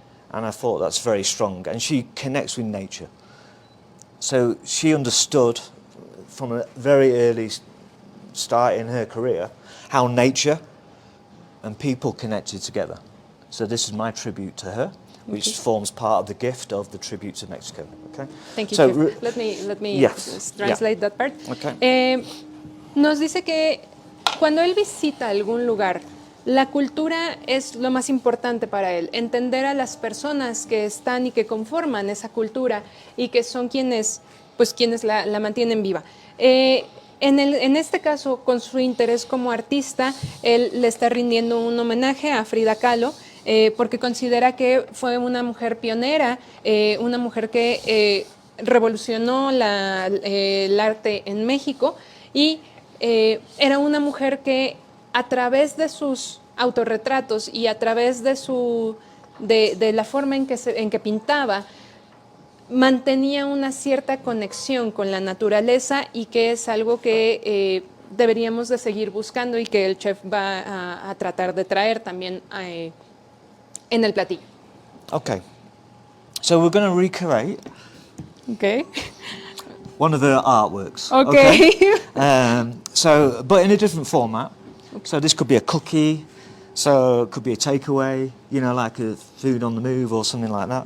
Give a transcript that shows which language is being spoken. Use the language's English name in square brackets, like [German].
[English] And I thought that's very strong. And she connects with nature. So she understood from a very early start in her career how nature and people connected together. So this is my tribute to her, which forms part of the gift of the tribute to Mexico. Okay. Thank you, So, Chef. Let me yes. translate that part. Okay. [Spanish] Nos dice que cuando él visita algún lugar, la cultura es lo más importante para él. Entender a las personas que están y que conforman esa cultura y que son quienes la mantienen viva. En este caso, con su interés como artista, él le está rindiendo un homenaje a Frida Kahlo, porque considera que fue una mujer pionera, una mujer que revolucionó el arte en México y era una mujer que a través de sus autorretratos y a través de la forma en que pintaba, mantenía una cierta conexión con la naturaleza y que es algo que deberíamos de seguir buscando y que el chef va a tratar de traer también en el platillo. [English] Okay. So we're going to recreate Okay. one of her artworks. Okay. But in a different format. So this could be a cookie. So it could be a takeaway, you know, like a food on the move or something like that.